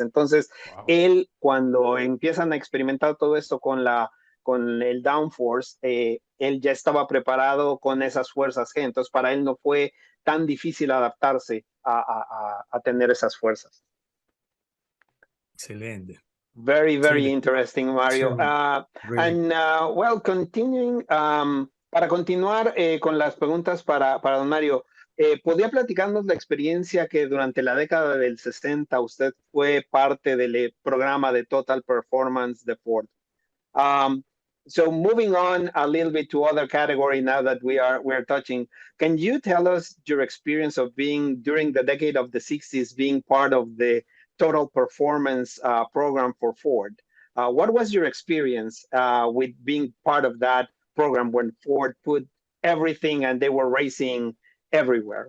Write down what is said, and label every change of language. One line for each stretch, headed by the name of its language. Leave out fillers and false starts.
Spanish: Entonces, él, cuando empiezan a experimentar todo esto con el downforce, él ya estaba preparado con esas fuerzas G. Entonces, para él no fue tan difícil adaptarse a tener esas fuerzas. Excelente.
English: Very, very interesting, Mario. Really. Well, continuing,
Spanish: para continuar con las preguntas para don Mario, ¿podría platicarnos la experiencia que durante la década del 60 usted fue parte del programa de Total Performance de Ford?
English: So moving on a little bit to other category now that we're touching, can you tell us your experience of being during the decade of the 60s, being part of the Total Performance program for Ford? What was your experience with being part of that program when Ford put everything and they were racing everywhere?